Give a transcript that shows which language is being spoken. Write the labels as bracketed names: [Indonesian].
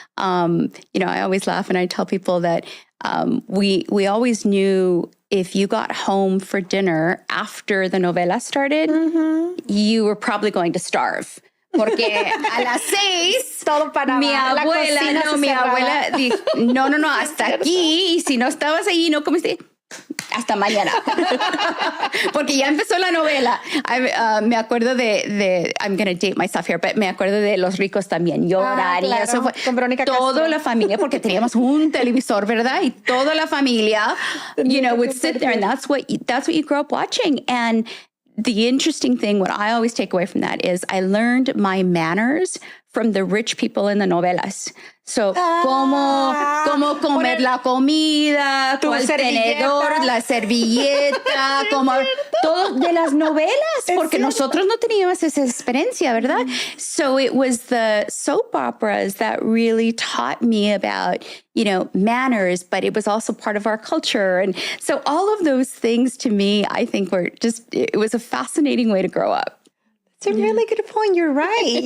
[English] I always laugh and I tell people that we always knew if you got home for dinner after the novela started, you were probably going to starve. [Spanish] Porque a las 6, todo para mi abuela dijo, no, hasta aquí. Y si no estabas ahí, no comiste, hasta mañana. Porque ya empezó la novela. Me acuerdo de [English] I'm going to date myself here, but [Spanish] me acuerdo de Los Ricos también llorar. Claro, y eso fue con Verónica toda Castro. La familia, porque teníamos un televisor, ¿verdad? Y toda la familia, [English] would sit there, and that's what you grow up watching. And the interesting thing, what I always take away from that is I learned my manners from the rich people in the novelas. [Spanish] So, cómo comer la comida, cuál tenedor, la servilleta, como todo de las novelas, porque nosotros no teníamos esa experiencia, ¿verdad? [English] So it was the soap operas that really taught me about, you know, manners, but it was also part of our culture. And so all of those things to me, I think were just, it was a fascinating way to grow up. It's a really good point. You're right.